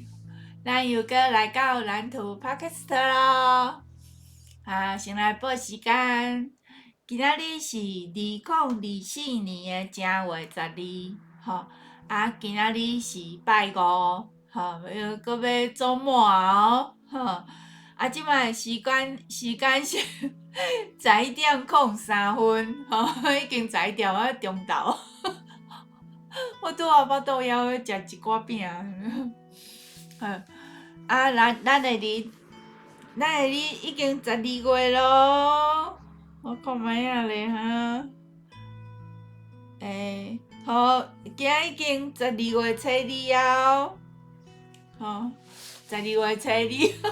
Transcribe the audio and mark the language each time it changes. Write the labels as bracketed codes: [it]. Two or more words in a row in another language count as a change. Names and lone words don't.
[nan] 咱又搁来到蓝图 Podcast 咯，先来报时间，今仔日是2024年的正月12，吼，今仔日是拜五，吼，又搁要周末哦，吼。即摆的时间是11:03，吼，已经11点啊中昼。我拄仔腹肚枵要食一寡饼，好，咱的日已经12月咯，我看卖啊咧哈，好，今仔已经12月初2啊，吼，12月初2。